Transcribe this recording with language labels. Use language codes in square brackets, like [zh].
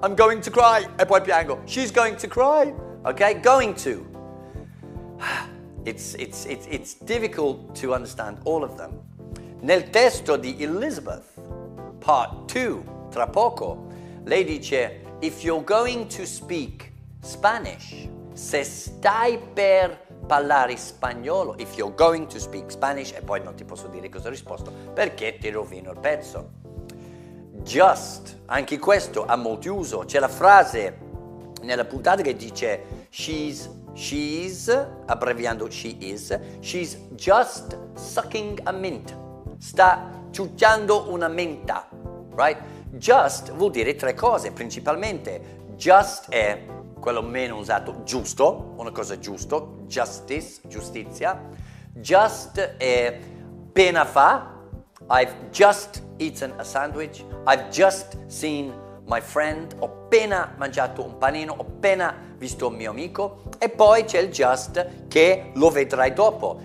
[en] I'm going to cry [it] e poi piango. [en] She's going to cry. Ok? Going to. It's difficult to understand all of them. [it] Nel testo di Elizabeth, part 2, tra poco, lei dice: [en] if you're going to speak Spanish, [it] se stai per parlare spagnolo, if you're going to speak Spanish, e poi non ti posso dire cosa ho risposto perché ti rovino il pezzo. Just, anche questo ha molti uso. C'è la frase nella puntata che dice she's, abbreviando she is, [en] she's just sucking a mint. [it] Sta ciucciando una menta, right? Just vuol dire tre cose principalmente. Just è quello meno usato, giusto, una cosa giusto, justice, giustizia. Just è appena fa. [en] I've just eaten a sandwich. I've just seen my friend. [it] Ho appena mangiato un panino. Ho appena visto un mio amico. E poi c'è il just che lo vedrai dopo.